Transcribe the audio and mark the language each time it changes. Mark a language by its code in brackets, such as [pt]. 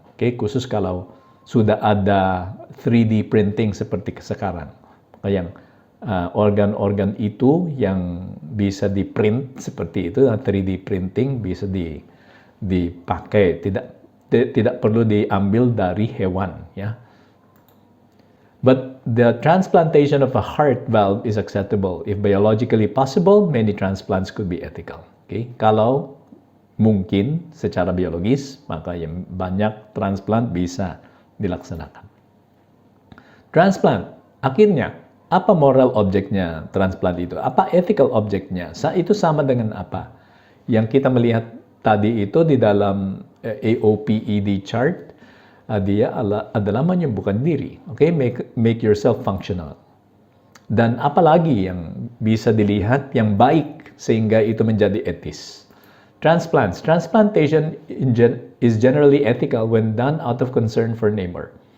[id] Oke, khusus kalau sudah ada 3D printing seperti sekarang. Yang organ-organ itu yang bisa di-print seperti itu, 3D printing bisa dipakai, tidak perlu diambil dari hewan, ya. [en] But the transplantation of a heart valve is acceptable. If biologically possible, many transplants could be ethical. Okay? [id] Kalau mungkin secara biologis, maka yang banyak transplant bisa dilaksanakan. Transplant, akhirnya, apa moral objeknya transplant itu? Apa ethical objeknya? Itu sama dengan apa? Yang kita melihat tadi itu di dalam AOPED chart, dia adalah menyembuhkan diri. Okay? [en] Make yourself functional. [id] Dan apalagi yang bisa dilihat yang baik sehingga itu menjadi etis. [en] Transplantation is generally ethical when done out of concern for neighbor.